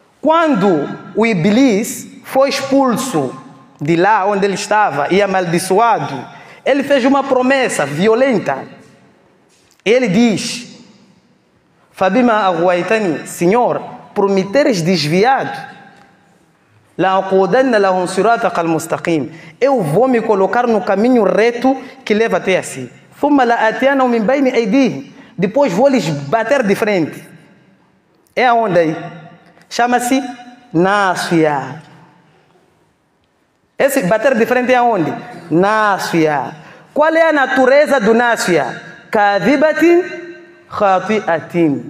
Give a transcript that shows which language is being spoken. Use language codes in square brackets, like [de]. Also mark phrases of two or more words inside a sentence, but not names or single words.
[pt] Quando o Iblis foi expulso de lá onde ele estava e amaldiçoado, ele fez uma promessa violenta. Ele diz: [ar] فبما أغويتني, [pt] Senhor, por me teres desviado, [ar] لأقعدن لهم صراطك المستقيم, [pt] eu vou me colocar no caminho reto que leva até assim. [ar] ثم لآتينهم من بين أيديهم, [pt] depois vou lhes bater de frente. É aonde aí? Chama-se Násfia. Esse bater de frente é aonde? Násfia. Qual é a natureza do Násfia? [ar] كاذبة خاطئة.